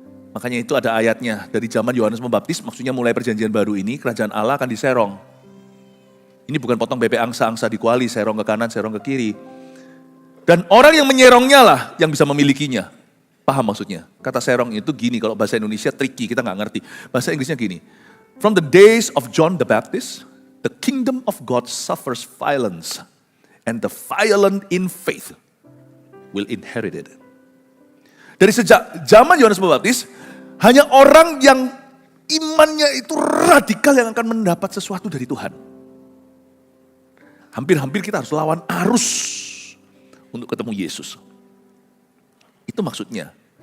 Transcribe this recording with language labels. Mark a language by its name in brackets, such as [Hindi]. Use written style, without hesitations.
[Indonesian] Makanya itu ada ayatnya dari zaman Yohanes Pembaptis, maksudnya mulai perjanjian baru ini, kerajaan Allah akan diserong. Ini bukan potong bebek angsa-angsa di kuali, serong ke kanan, serong ke kiri. Dan orang yang menyerongnya lah yang bisa memilikinya. Paham maksudnya? Kata serong itu gini, kalau bahasa Indonesia tricky, kita gak ngerti. Bahasa Inggrisnya gini, [English] from the days of John the Baptist, the kingdom of God suffers violence, and the violent in faith will inherit it. [Indonesian] Dari sejak zaman Yohanes Pembaptis, hanya orang yang imannya itu radikal yang akan mendapat sesuatu dari Tuhan. Hampir-hampir kita harus lawan arus untuk ketemu Yesus. Itu maksudnya.